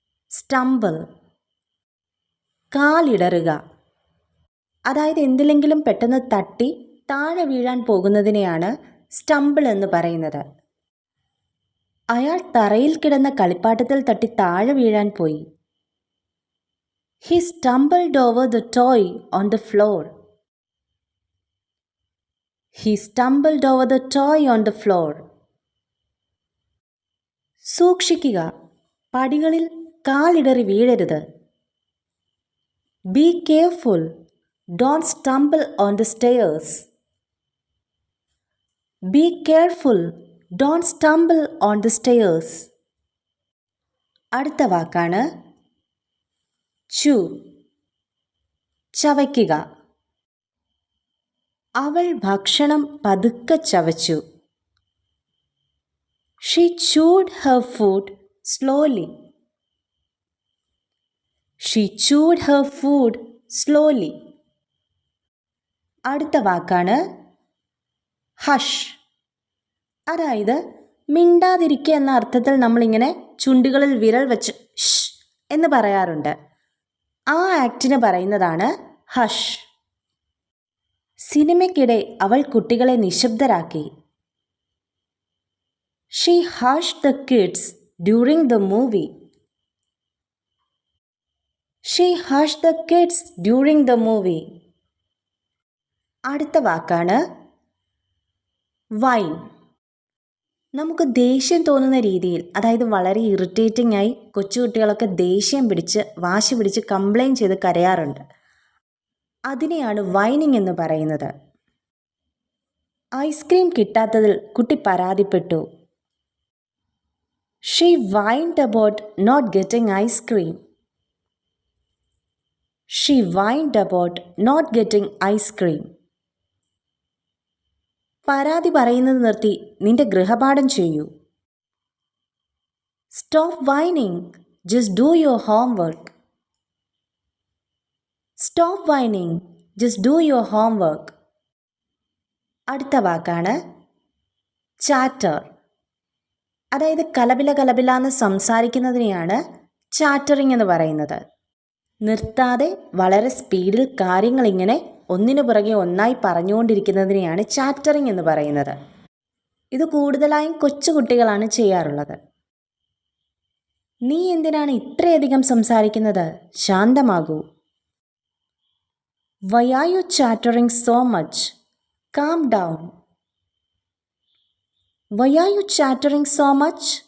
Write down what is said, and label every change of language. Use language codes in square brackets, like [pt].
[ml] Stumble, കാലിടറുക. അതായത് എന്തിലെങ്കിലും പെട്ടെന്ന് തട്ടി താഴെ വീഴാൻ പോകുന്നതിനെയാണ് സ്റ്റംബിൾ എന്ന് പറയുന്നത്. അയാൾ തറയിൽ കിടന്ന കളിപ്പാട്ടത്തിൽ തട്ടി താഴെ വീഴാൻ പോയി. [en] He stumbled over the toy on the floor. He stumbled over the toy on the floor. [ml] സൂക്ഷിക്കുക, പടികളിൽ കാലിടറി വീഴരുത്. [en] Be careful, don't stumble on the stairs. Be careful, don't stumble on the stairs. [ml] അടുത്ത വാക്കാണ് chew. ചവയ്ക്കുക. അവൾ ഭക്ഷണം പതുക്കെ ചവച്ചു. [en] She chewed her food slowly. She chewed her food slowly. [ml] അടുത്ത വാക്കാണ് hush. അതായത് മിണ്ടാതിരിക്കുക എന്ന അർത്ഥത്തിൽ നമ്മളിങ്ങനെ ചുണ്ടുകളിൽ വിരൽ വെച്ച് ഷ് എന്ന് പറയാറുണ്ട്. ആ ആക്ടിന് പറയുന്നതാണ് ഹഷ്. സിനിമയ്ക്കിടെ അവൾ കുട്ടികളെ നിശബ്ദരാക്കി. [en] She hushed the kids during the movie. She hushed the kids during the movie. [ml] അടുത്ത വാക്കാണ് വൈൻ. നമുക്ക് ദേഷ്യം തോന്നുന്ന രീതിയിൽ, അതായത് വളരെ ഇറിറ്റേറ്റിംഗ് ആയി കൊച്ചുകുട്ടികളൊക്കെ ദേഷ്യം പിടിച്ച് വാശി പിടിച്ച് കംപ്ലൈൻറ്റ് ചെയ്ത് കരയാറുണ്ട്. അതിനെയാണ് വൈനിങ് എന്ന് പറയുന്നത്. ഐസ്ക്രീം കിട്ടാത്തതിൽ കുട്ടി പരാതിപ്പെട്ടു. [en] She whined about not getting ice cream. She whined about not getting ice cream. [ml] പരാതി പറയുന്നത് നിർത്തി നിന്റെ ഗൃഹപാഠം ചെയ്യൂ. [en] Stop whining, just do your homework. Stop whining, just do your homework. [ml] അടുത്ത വാക്കാണ് ചാറ്റർ. അതായത് കലപില എന്ന് സംസാരിക്കുന്നതിനെയാണ് ചാറ്ററിങ് എന്ന് പറയുന്നത്. നിർത്താതെ വളരെ സ്പീഡിൽ കാര്യങ്ങളിങ്ങനെ ഒന്നിനു പുറകെ ഒന്നായി പറഞ്ഞുകൊണ്ടിരിക്കുന്നതിനെയാണ് ചാറ്ററിങ് എന്ന് പറയുന്നത്. ഇത് കൂടുതലായും കൊച്ചുകുട്ടികളാണ് ചെയ്യാറുള്ളത്. നീ എന്തിനാണ് ഇത്രയധികം സംസാരിക്കുന്നത്? ശാന്തമാകൂ. [en] Why are you chattering so much? Calm down. Why are you chattering so much?